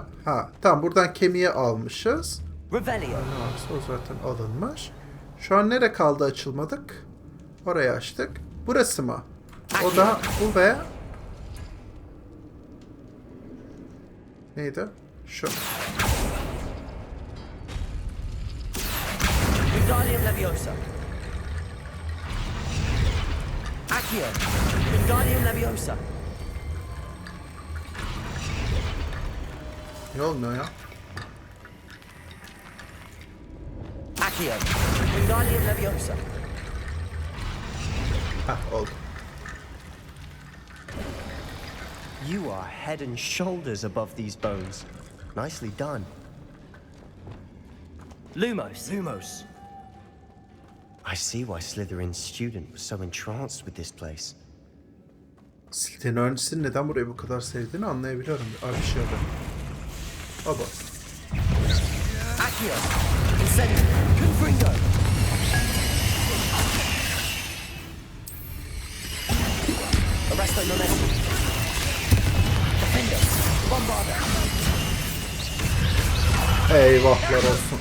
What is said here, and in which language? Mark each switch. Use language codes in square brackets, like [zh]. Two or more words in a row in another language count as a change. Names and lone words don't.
[tr] Ha, tamam, buradan kemiği almışız. Revelio. O zaten alınmış. Şu an nereye kaldı açılmadık? Orayı açtık. Burası mı? O da bu ve... Neydi? Şu. Wingardium Leviosa. Accio. Wingardium Leviosa. Ne olmuyor ya? Accio. Wingardium Leviosa. Heh, oldu. [en] You are head and shoulders above these bones. Nicely done. Lumos. Lumos. I see why Slytherin's student was so entranced with this place. [tr] Slytherin öğrencisinin neden burayı bu kadar sevdiğini anlayabiliyorum. Bir şey oldu. Baba. Accio. Incendio. Confringo. Arresto momentum. Eyvahlar olsun.